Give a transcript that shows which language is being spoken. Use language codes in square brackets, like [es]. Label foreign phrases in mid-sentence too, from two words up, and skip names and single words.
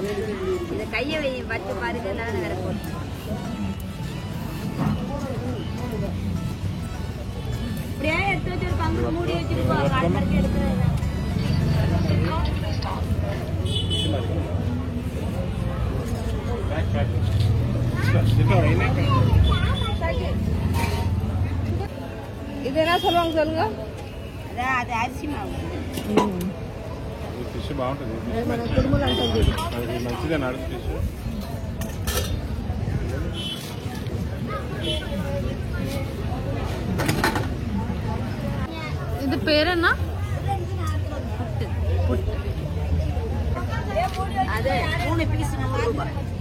[ta] இந்த கையை வச்சு பாருங்க நான் வேற போறேன் இப்படியே எடுத்து வச்சு ஒரு பங்கு மூடி வச்சிட்டு போ கால் கறக்க எடுத்துறேன் இது என்ன சொல்லுவாங்க சொல்லுங்க அது அரிசி மாவு [te] ఫిష్ బాగుంటుంది మన కుడుములు అంటుంది అది మంచిగా నడుచు ఫిష్ ఇది పేరేనా అదే 3 పీస్ 100 రూపాయలు